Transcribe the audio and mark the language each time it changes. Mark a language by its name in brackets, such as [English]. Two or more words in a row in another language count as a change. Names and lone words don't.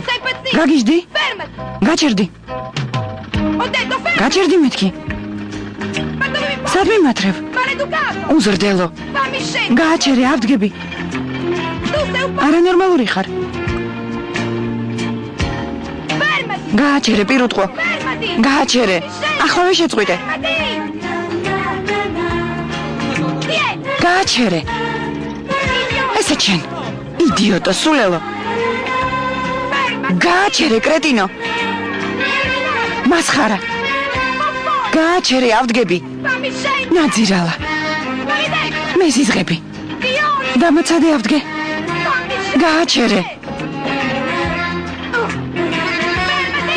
[Italian] Sei impazzito? [Georgian] გაგიჟდი? [Italian] Fermati! [Georgian] გაჭერდი. [Italian] Ho detto fermati! [Georgian] გაჭერდი მეთქი. [Italian] Ma dove mi porti? [Georgian] სად მიმათრევ? [Italian] Maleducato! [Georgian] უზრდელო. [Italian] Fammi scendere! [Georgian] გააჩერე, ავდგები. [Italian] Tu sei un [Georgian] არანორმალური ხარ. [Italian] Fermati! [Georgian] გააჩერე, პირუტყო. [Italian] Fermati! [Georgian] გააჩერე. ახლავე შეწყვიტე. [Italian] Fermati! Vieni! [Georgian] გააჩერე. ესე ჩენ. იდიოტო, სულელო. გააჩერე, კრეტინო. მასხარა. გააჩერე, ავდგები. [Italian] Fammi scendere! [Georgian] ნაძირალა. [Italian] Maledetto! [Georgian] მეზიზღები. [Italian] Fiore! [Georgian] დამაცადე, ავდგე. [Italian] Fammi scendere! [Georgian] გააჩერე. [Italian] Fermati!